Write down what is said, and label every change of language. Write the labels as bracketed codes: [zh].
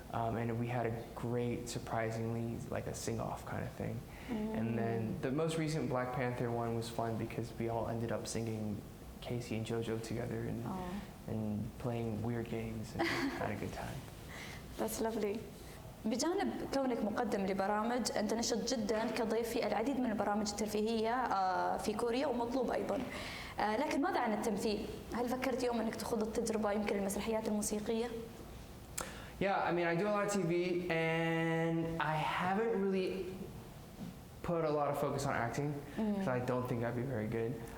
[en] And we had a great, surprisingly, like a sing-off kind of thing. And then the most recent Black Panther one was fun because we all ended up singing Casey and JoJo together and playing weird games and had a good time. That's lovely. [ar] بجانب كونك مقدم لبرامج، أنت نشط جدا كضيف في العديد من البرامج الترفيهية في كوريا ومطلوب أيضا. لكن ماذا عن التمثيل؟ هل فكرت يوم أنك تخوض التجربة يمكن المسرحيات الموسيقية؟ [en] Yeah, I mean, I do a lot of TV, and I haven't really put a lot of focus on acting because I don't think I'd be very good.